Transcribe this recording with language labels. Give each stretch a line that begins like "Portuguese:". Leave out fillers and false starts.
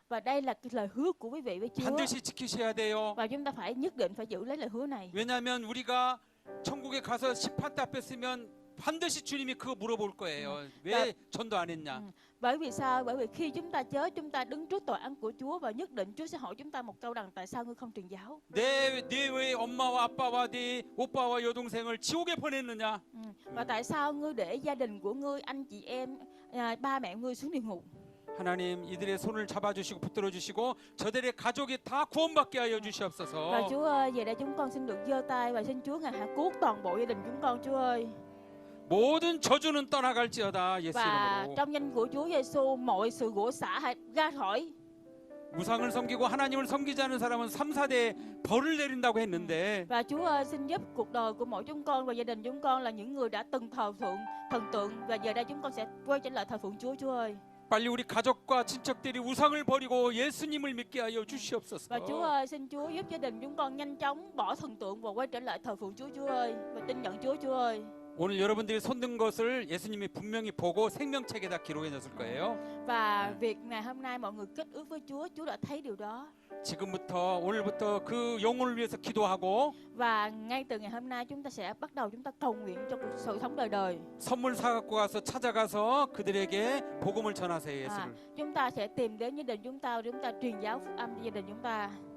Vietnamese: Và đây là cái lời hứa của quý vị với Chúa.
Korean: 반드시 지키셔야 돼요.
Vietnamese: Và chúng ta phải nhất định phải giữ lấy lời hứa này.
Korean: 왜냐하면 우리가 천국에 가서 심판 때 앞에 쓰면 반드시 주님이 그거 물어볼 거예요. 왜 전도 안 했냐?
Vietnamese: Bởi vì sao? Bởi vì khi chúng ta chết, chúng ta đứng trước tòa án của Chúa và nhất định Chúa sẽ hỏi chúng ta một câu rằng tại sao ngươi không truyền giáo?
Korean: 내 왜 엄마와 아빠와 네 오빠와 여동생을 지옥에 보냈느냐?
Vietnamese: Và tại sao ngươi để gia đình của ngươi, anh chị em, ba mẹ ngươi xuống địa ngục?
Korean: 하나님 이들의 손을 잡아주시고 붙들어 주시고 저들의 가족이 다 구원받게 하여
Vietnamese: Và
Korean: 주시옵소서.
Vietnamese: Chúa ơi, về đây chúng con xin được giơ tay và xin Chúa ngài hãy cứu toàn bộ gia đình chúng con, Chúa ơi.
Korean: 모든 저주는 떠나갈지어다 예수
Vietnamese: Và
Korean: 이름으로.
Vietnamese: trong danh của Chúa Giêsu, mọi sự rủa xả hãy ra khỏi.
Korean: 우상을 섬기고 하나님을 섬기지 않은 사람은 3, 4대 벌을 내린다고 했는데
Vietnamese: Và Chúa ơi, xin giúp cuộc đời của mỗi chúng con và gia đình chúng con là những người đã từng thờ phượng thần tượng, và giờ đây chúng con sẽ quay trở lại thờ phượng Chúa, Chúa ơi.
Korean: 빨리 우리 가족과 친척들이 우상을 버리고 예수님을 믿게 하여 주시옵소서.
Vietnamese: Và Chúa ơi, xin Chúa giúp gia đình chúng con nhanh chóng bỏ thần tượng và quay trở lại thờ phượng Chúa, Chúa ơi, và tin nhận Chúa, Chúa ơi.
Korean: 오늘 여러분들이 손든 것을 예수님이 분명히 보고 생명책에다 기록해 놨을 거예요.
Vietnamese: Và việc ngày hôm nay mọi người kết ước với Chúa, Chúa đã thấy điều đó.
Korean: 지금부터 오늘부터 그 영혼을 위해서 기도하고
Vietnamese: Và ngay từ ngày hôm nay chúng ta sẽ bắt đầu chúng ta cầu nguyện cho cuộc sự sống đời đời.
Korean: 선물 사 갖고 가서 찾아가서 그들에게 복음을 전하세요. 예수를.
Vietnamese: Chúng ta sẽ tìm đến gia đình chúng ta truyền giáo phúc âm cho gia đình chúng ta.